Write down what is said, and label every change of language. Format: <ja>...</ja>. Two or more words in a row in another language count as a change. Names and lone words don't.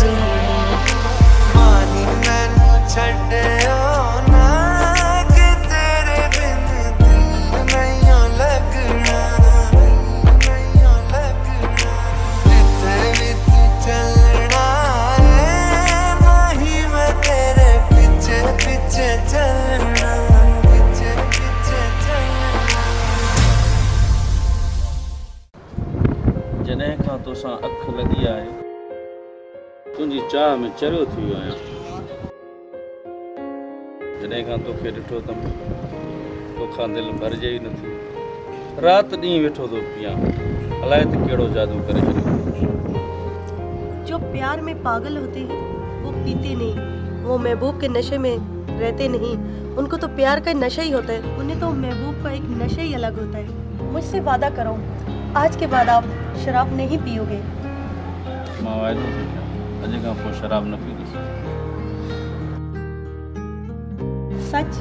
<pa>ہوں، مانی مینوں چھڈیو نا کہ تیرے بن دل نہیں لگنا، نہیں لگنا، جتھے بھی تُو چلنا ہے نہیں میں تیرے پیچھے پیچھے چلنا، پیچھے پیچھے چلنا.</pa> <sd>जॾहिं खां तोसां अखि लॻी आहे तुंहिंजी चाह में चरियो थी वियो आहियां, जॾहिं खां तोखे ॾिठो अथमि तोखां दिलि भरिजे ई नथी, राति ॾींहुं वेठो थो पियां, अलाए त कहिड़ो जादू करे छॾियो।</sd> <ur>جو پیار میں پاگل ہوتے ہیں وہ پیتے نہیں، وہ محبوب کے نشے میں رہتے نہیں، ان کو تو پیار کا نشہ ہی ہوتا ہے، انہیں تو محبوب کا ایک نشہ ہی الگ ہوتا ہے. مجھ سے وعدہ کرو آج کے بعد آپ شراب نہیں پیو گے.</ur> <sd>मां वाइदो थी कयां अॼु खां पोइ शराब न पींदुसि।</sd> <ur>سچ?</ur>